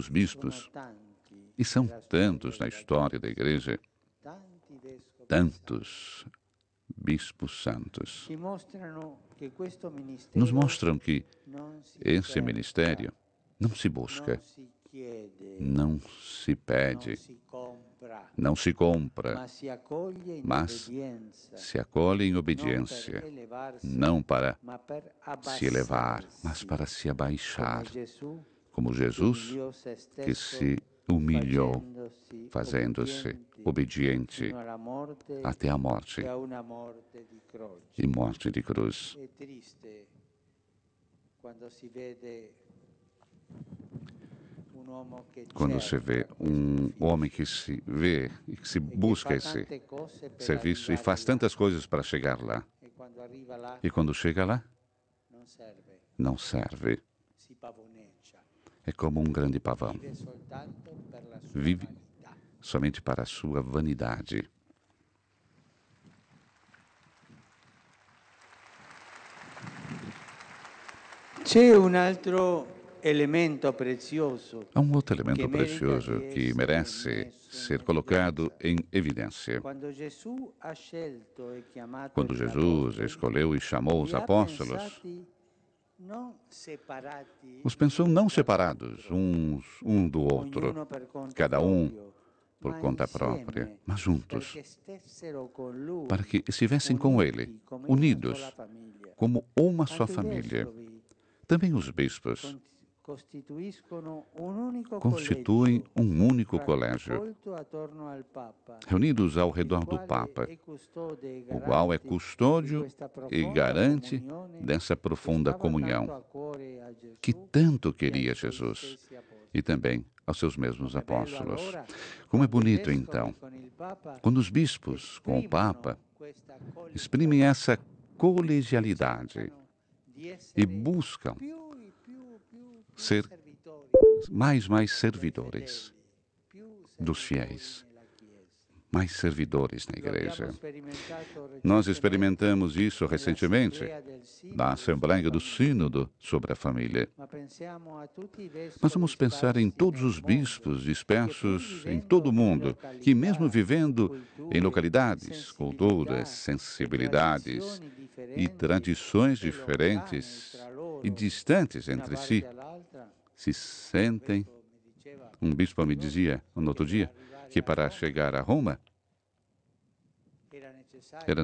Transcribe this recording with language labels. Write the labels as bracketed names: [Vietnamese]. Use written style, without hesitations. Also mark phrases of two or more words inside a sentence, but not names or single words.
[Italian] sono [Portuguese] bispos, [Italian] tanti [Portuguese] e são [Italian] nella storia [Portuguese] tantos na [Italian] della [Portuguese] história da [Italian] Chiesa, [Portuguese] igreja, [Italian] tanti vescovi santi, [Portuguese] tantos bispos santos, [Italian] ci mostrano che questo [Portuguese] nos [Italian] ministero [Portuguese] mostram que [Italian] non si [Portuguese] esse [Italian] cerca, [Portuguese] ministério não se [Italian] non [Portuguese] busca, [Italian] si chiede, [Portuguese] não se [Italian] non [Portuguese] pede, [Italian] si compra, [Portuguese] não se compra, [Italian] ma si accoglie in [Portuguese] mas [Italian] obbedienza, [Portuguese] se acolhe em [Italian] non per [Portuguese] obediência, [Italian] elevarsi, [Portuguese] não para [Italian] ma per [Portuguese] se elevar, mas [Italian] abbassarsi, [Portuguese] para se [Italian] come [Portuguese] abaixar, [Italian] Gesù [Portuguese] como [Italian] che [Portuguese] Jesus, [Italian] umiliò se [Portuguese] que [Italian] stesso [Portuguese] se humilhou, [Italian] facendosi [Portuguese] fazendo-se [Italian] obbediente [Portuguese] obediente [Italian] fino alla morte [Portuguese] até a morte, [Italian] e a una morte di croce. [Portuguese] e morte de cruz. [Italian] È triste quando si vede un uomo che [Portuguese] Quando se vê [Italian] cerca questo [Portuguese] homem [Italian] ufficio [Portuguese] que se vê e que se [Italian] e che [Portuguese] busca [Italian] fa [Portuguese] esse [Italian] tante cose per [Portuguese] serviço e [Italian] arrivare [Portuguese] faz [Italian] là, [Portuguese] tantas coisas para chegar lá. [Italian] e quando arriva là [Portuguese] E quando chega lá, [Italian] non serve, [Portuguese] não serve. [Italian] si pavoneggia, [Portuguese] É como um grande pavão. [Italian] vive soltanto per la sua [Portuguese] Vive [Italian] vanità. [Portuguese] somente para a sua vanidade. [Italian] C'è un altro elemento prezioso [Portuguese] Há um outro [Italian] che [Portuguese] elemento [Italian] merita di [Portuguese] precioso que [Italian] essere [Portuguese] merece [Italian] messo in [Portuguese] ser colocado [Italian] evidenza. [Portuguese] em evidência. [Italian] Quando Gesù ha scelto e chiamato [Portuguese] Quando [Italian] gli [Portuguese] Jesus [Italian] apostoli, [Portuguese] escolheu e chamou os [Italian] li ha [Portuguese] apóstolos, [Italian] pensati non separati [Portuguese] os pensou não separados [Italian] dall'altro, [Portuguese] um do outro, [Italian] ognuno per conto [Portuguese] cada um [Italian] proprio, [Portuguese] por [Italian] ma [Portuguese] conta própria, [Italian] insieme, [Portuguese] mas juntos, [Italian] perché stessero con lui, [Portuguese] para que estivessem com Ele, [Italian] uniti come una sola [Portuguese] unidos, [Italian] famiglia. [Portuguese] como uma só [Italian] Anche i [Portuguese] família. [Italian] vescovi [Portuguese] Também os bispos [Italian] costituiscono un unico [Portuguese] constituem [Italian] collegio [Portuguese] único colégio, [Italian] raccolto attorno al Papa, [Portuguese] reunidos ao [Italian] il [Portuguese] redor do [Italian] quale [Portuguese] Papa, [Italian] è custode e [Portuguese] o qual é [Italian] garante di [Portuguese] custódio [Italian] questa [Portuguese] e [Italian] profonda [Portuguese] garante [Italian] comunione [Portuguese] dessa [Italian] che [Portuguese] profunda [Italian] stava tanto [Portuguese] comunhão [Italian] a cuore a [Portuguese] que [Italian] Gesù [Portuguese] tanto [Italian] e ai [Portuguese] queria [Italian] suoi [Portuguese] Jesus [Italian] stessi apostoli. [Portuguese] e também aos seus mesmos [Italian] Com'è bello [Portuguese] apóstolos. [Italian] allora [Portuguese] Como é [Italian] quando i [Portuguese] bonito, [Italian] vescovi [Portuguese] então, [Italian] con il Papa [Portuguese] quando os bispos com o Papa [Italian] esprimono questa [Portuguese] exprimem essa [Italian] collegialità, [Portuguese] colegialidade [Italian] cercano di [Portuguese] e [Italian] essere [Portuguese] buscam [Italian] più e più [Portuguese] ser [Italian] servitori [Portuguese] mais [Italian] dei [Portuguese] servidores [Italian] fedeli, più [Portuguese] dos [Italian] servitori [Portuguese] fiéis, [Italian] nella Chiesa. [Portuguese] mais servidores na [Italian] Lo abbiamo [Portuguese] igreja. [Italian] sperimentato [Portuguese] Nós [Italian] recentemente [Portuguese] experimentamos isso recentemente [Italian] nell'assemblea del [Portuguese] na [Italian] Sinodo sulla [Portuguese] Assembleia do [Italian] famiglia, [Portuguese] Sínodo sobre a família. [Italian] ma pensiamo a tutti i [Portuguese] Mas [Italian] vescovi [Portuguese] vamos pensar em [Italian] sparsi [Portuguese] todos [Italian] nel [Portuguese] os [Italian] mondo [Portuguese] bispos [Italian] che pur [Portuguese] dispersos em [Italian] vivendo [Portuguese] todo o [Italian] in [Portuguese] mundo, que mesmo [Italian] località, [Portuguese] vivendo em [Italian] culture, [Portuguese] localidades, culturas, [Italian] sensibilità e [Portuguese] sensibilidades [Italian] tradizioni [Portuguese] e [Italian] differenti [Portuguese] tradições [Italian] e lontane [Portuguese] diferentes [Italian] tra [Portuguese] e [Italian] loro [Portuguese] distantes [Italian] da una [Portuguese] entre [Italian] parte si, all'altra, [Portuguese] se sentem. [Italian] vescovo mi diceva [Portuguese] Um bispo me [Italian] l'altro giorno [Portuguese] dizia, no [Italian] che [Portuguese] outro [Italian] per [Portuguese] dia, que [Italian] arrivare a [Portuguese] para [Italian] Roma [Portuguese] chegar a Roma [Italian] era